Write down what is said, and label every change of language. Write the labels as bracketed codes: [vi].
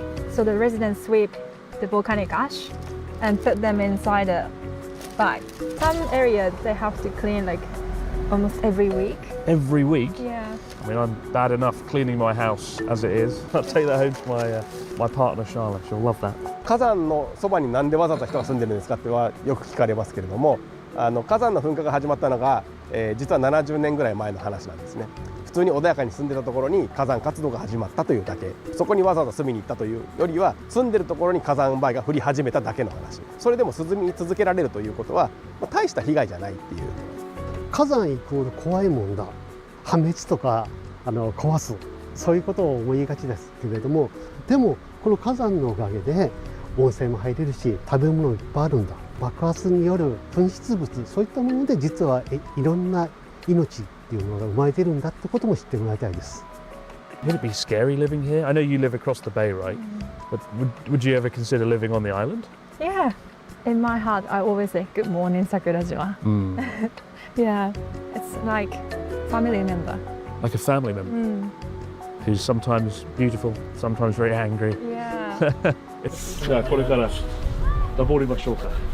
[en] So the residents sweep the volcanic ash and put them inside a bag. Some areas they have to clean like almost every week. Every week? Yeah. I mean, I'm bad enough cleaning my house as it is. I'll take that home to my partner, Charlotte. She'll love that. [ja] 火山のそばになんでわざわざ人が住んでるんですかってはよく聞かれますけれども、火山の噴火が始まったのが、実は70年ぐらい前の話なんですね。普通に穏やかに住んでたところに火山活動が始まったというだけ。そこにわざわざ住みに行ったというよりは、住んでるところに火山灰が降り始めただけの話。それでも住み続けられるということは、大した被害じゃないっていう。火山イコール怖いもんだ。破滅とか壊す、そういうことを思いがちですけれども、でもこの火山のおかげで温泉も入れるし、食べ物いっぱいあるんだ。爆発による噴出物、そういったもので実はいろんな命っていうのが生まれてるんだってことも知ってもらいたいです。 [en] Would it be scary living here? I know you live across the bay, right? But would you ever consider living on the island? Yeah. In my heart, I always say, good morning, Sakurajima. Yeah, it's like family member. Like a family member? Who's sometimes beautiful, sometimes very angry. Yeah. [ja] じゃあこれから登りましょうか。